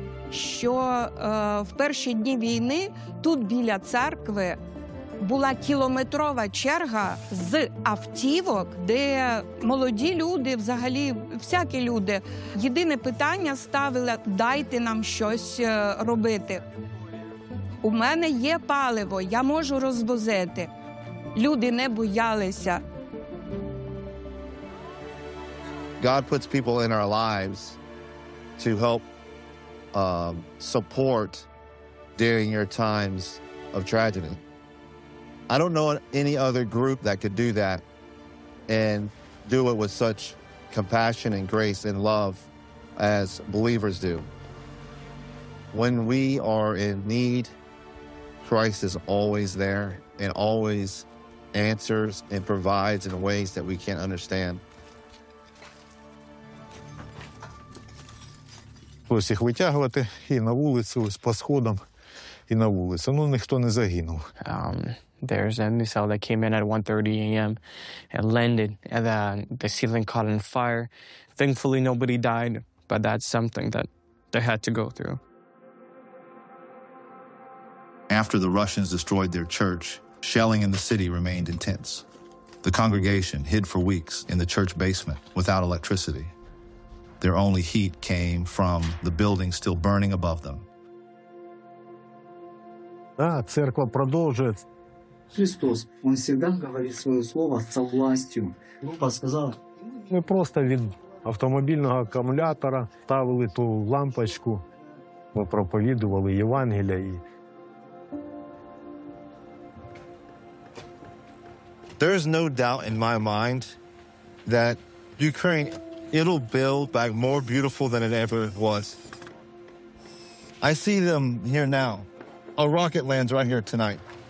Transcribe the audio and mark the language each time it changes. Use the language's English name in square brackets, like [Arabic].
[Ukrainian] Що в перші дні війни тут біля церкви була кілометрова черга з автівок, де молоді люди, взагалі всякі люди, єдине питання ставили – дайте нам щось робити. У мене є паливо, я можу розвозити. Люди не боялися. [English] God puts people in our lives to help support during your times of tragedy. I don't know any other group that could do that and do it with such compassion and grace and love as believers do. When we are in need, Christ is always there and always answers and provides in ways that we can't understand. [Ukrainian] Ось їх витягувати і на вулицю, ось по сходам, і на вулицю. Ну, ніхто не загинув. [English] There's a missile that came in at 1:30 a.m. and landed, and the ceiling caught on fire. Thankfully, nobody died, but that's something that they had to go through. After the Russians destroyed their church, shelling in the city remained intense. The congregation hid for weeks in the church basement without electricity. Their only heat came from the building still burning above them. [Ukrainian] Церква продовжує. Христос, Він завжди говорить своє слово з властю. Група сказав. Ми просто від автомобільного акумулятора ставили ту лампочку, ми проповідували Євангелія. [English] There is no doubt in my mind that Ukraine, it'll build back more beautiful than it ever was. I see them here now. A rocket lands right here tonight.